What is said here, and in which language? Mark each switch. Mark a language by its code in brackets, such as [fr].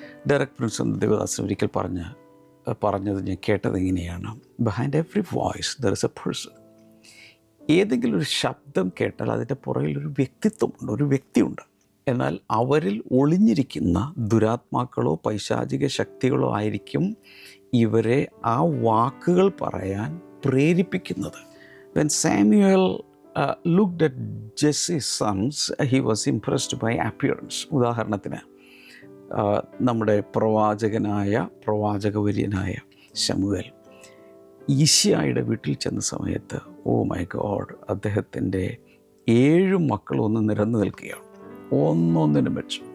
[ml] Direct Prince എന്ന ദേവദാസൻ ഒരിക്കൽ പറഞ്ഞത് ഞാൻ കേട്ടത് ഇങ്ങനെയാണ്: [en] Behind every voice there is a person. [ml] ഏതെങ്കിലും ഒരു ശബ്ദം കേട്ടാൽ അതിൻ്റെ പുറകിലൊരു വ്യക്തിത്വമുണ്ട്, ഒരു വ്യക്തിയുണ്ട്. എന്നാൽ അവരിൽ ഒളിഞ്ഞിരിക്കുന്ന ദുരാത്മാക്കളോ പൈശാചിക ശക്തികളോ ആയിരിക്കും ഇവരെ ആ വാക്കുകൾ പറയാൻ പ്രേരിപ്പിക്കുന്നത്. When [en] Samuel looked at Jesse's sons, he was impressed by appearance. [ml] ഉദാഹരണത്തിന് നമ്മുടെ പ്രവാചകവര്യനായ ശമൂവേൽ ഈശായുടെ വീട്ടിൽ ചെന്ന സമയത്ത്, [en] oh my God, [ml] അദ്ദേഹത്തിൻ്റെ 7 മക്കളും ഒന്ന് നിരന്നു നിൽക്കുകയാണ്, ഒന്നൊന്നിനും വെച്ച്.